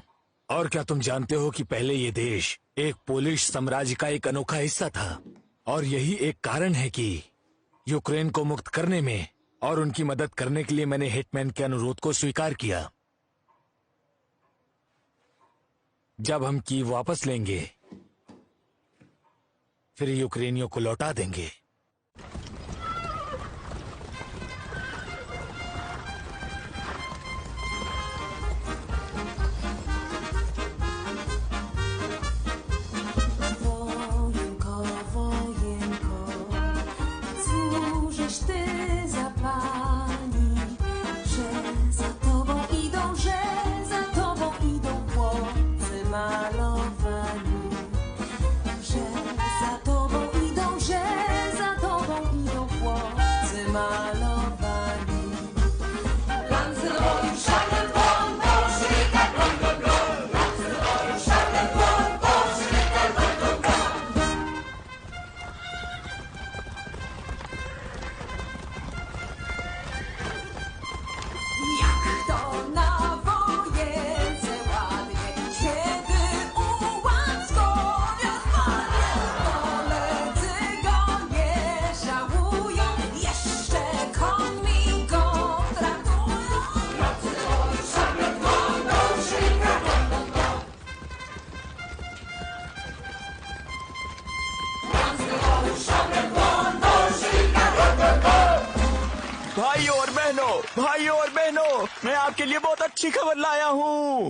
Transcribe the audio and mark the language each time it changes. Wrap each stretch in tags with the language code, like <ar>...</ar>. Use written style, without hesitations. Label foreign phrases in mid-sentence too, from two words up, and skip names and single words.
<hi>और क्या तुम जानते हो कि पहले ये देश एक पोलिश साम्राज्य का एक अनोखा हिस्सा था, और यही एक कारण है कि यूक्रेन को मुक्त करने में और उनकी मदद करने के लिए मैंने हेटमैन के अनुरोध को स्वीकार किया। जब हम कीव वापस लेंगे फिर यूक्रेनियों को लौटा देंगे।</hi> <pl>Wojenko, wojenko, cóżeś ty za pani, że za tobą idą chłopcy malowani, że za tobą idą chłopcy malowani.</pl> <de>Landsleute schalten von Bolschewik, Landsleute schalten von Bolschewik.</de> <pl>Jak to na wojence ładnie, kiedy ułaz konia spadnie, koledzy go nie żałują, jeszcze końmi go traktują.</pl> <de>Landsleute schalten von Bolschewik, Landsleute schalten von Bolschewik.</de> <hi>भाइयों और बहनों, मैं आपके लिए बहुत अच्छी खबर लाया हूँ।</hi>